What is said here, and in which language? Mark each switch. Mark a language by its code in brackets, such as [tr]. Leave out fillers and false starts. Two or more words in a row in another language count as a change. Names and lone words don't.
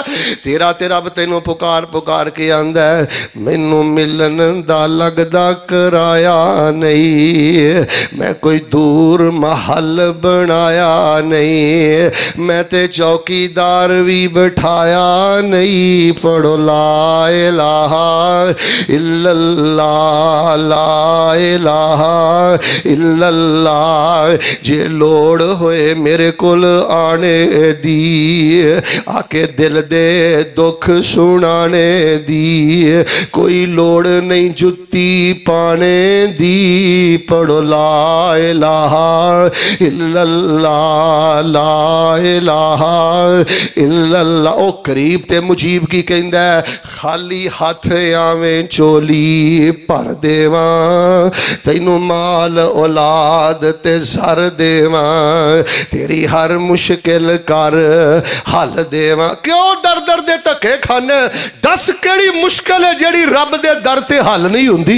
[pa] تیرا تے رب تینوں پکار پکار کے آندا مینوں ملن دا لگدا کرایا نہیں، میں کوئی دور محل بنایا نہیں، میں تے چوکیدار بھی بٹھایا نہیں. [ar] पढ़ो لا إله إلا الله لا إله إلا الله. [pa] جے لوڑ ہوئے میرے کول آنے دی، آکے دل دے دکھ سنانے دی، کوئی لوڑ نہیں جتی پانے دی. [ar] पढ़ो لا إله إلا الله لا إله إلا الله. [pa] او قریب تے مجیب کی کہندا ہے، خالی ہاتھ آویں چولی بھر دیواں، تینوں مال اولاد تے سر دیواں، تیری ہر مشکل کر حل دیواں. کیوں در در دے دھکے کھانے؟ دس کیہڑی مشکل ہے جیہڑی رب دے در تے حل نہیں ہندی?